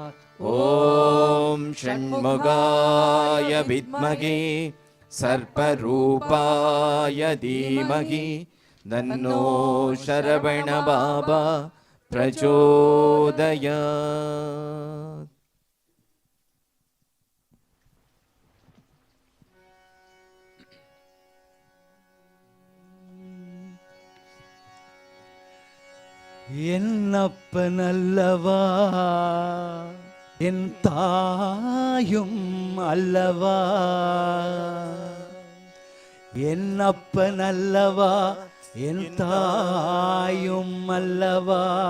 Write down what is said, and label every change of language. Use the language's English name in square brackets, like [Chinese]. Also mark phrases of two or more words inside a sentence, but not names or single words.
[Sanskrit] ॐ षण्मुखाय विद्महे सर्परूपाय धीमहि तन्नो शरवणबाबा प्रचोदयात्। [Tamil] என்னப்பனல்லவா என் தாயும் அல்லவா, என்னப்பனல்லவா என் தாயும் அல்லவா,